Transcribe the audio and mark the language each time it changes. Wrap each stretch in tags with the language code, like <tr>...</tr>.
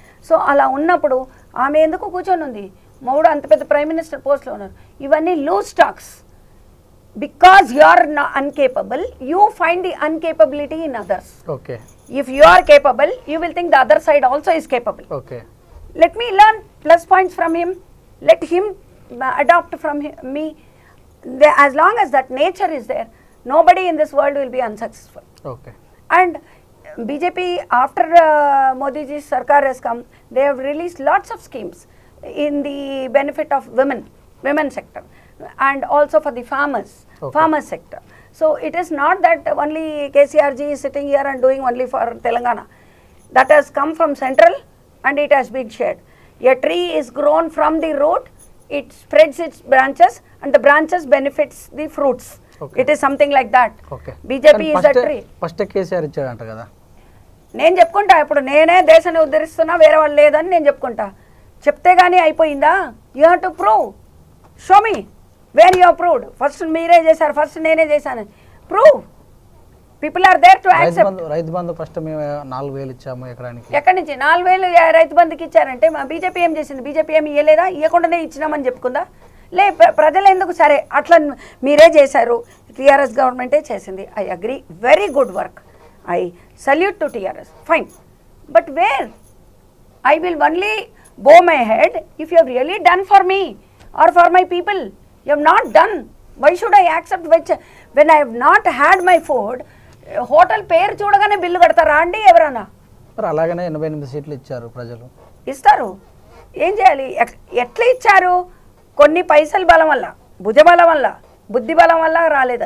<te>So అలా ఉన్నప్పుడు ఆమె ఎందుకు కూర్చొని ఉంది? మొగుడు అంత పెద్ద ప్రైమ్ మినిస్టర్ పోస్ట్లో ఉన్నారు. ఇవన్నీ loose talks.</te> <en>Because you are uncapable, you find the uncapability in others. Okay. If you are capable, you will think the other side also is capable. Okay. Let me learn plus points from him. Let him adopt from me. As long as that nature is there, nobody in this world will be unsuccessful. Okay. And BJP, after Modi ji's sarkar has come, they have released lots of schemes in the benefit of women sector, and also for the farmers, farmer sector. So it is not that only KCR ji is sitting here and doing only for Telangana. That has come from central and it has been shared. A tree is grown from the root, it spreads its branches and the branches benefits the fruits. Okay. It is something like that. Okay. BJP is a tree.</en> <te>First KCR ఇచ్చాడంట కదా. నేను చెప్పుకుంటా, ఇప్పుడు నేనే దేశాన్ని ఉద్ధరిస్తున్నా, వేరే వాళ్ళు లేదని నేను చెప్పుకుంటా. చెప్తే కానీ అయిపోయిందా?</te> <en>You have to prove. Show me where you have proved.</en> <te>First మీరే చేశారు, ఫస్ట్ నేనే చేశాను. Prove.</te> <en>People are there to accept.</en> <te>Rythu Bandhu first మేము 4000 ఇచ్చాము ఎకరానికి. ఎక్కడి నుంచి 4000 రైతు బంధుకి ఇచ్చారంటే మా బీజేపీ ఏం చేసింది? బీజేపీ ఏమి ఇవ్వలేదా? ఇవ్వకుండానే ఇచ్చినామని చెప్పుకుందా? లే, ప్రజలు ఎందుకు? సరే అట్లా మీరే చేశారు, టీఆర్ఎస్ గవర్నమెంటే చేసింది.</te> <en>I agree, very good work. I salute to TRS, fine. But where? I will only bow my head if you have really done for me or for my people. You have not done. Why should I accept when I have not had my food?</en> <te>Hotel పేరు చూడగానే bill కడతారా అండి ఎవరన్నా? మరి అలాగనే 88 సీట్లు ఇచ్చారు ప్రజలు. ఇస్తారు. ఏం చేయాలి? ఎట్లా ఇచ్చారు? కొన్ని పైసల బలం వల్ల, భుజబలం వల్ల, బుద్ధి బలం వల్ల రాలేదు.</te>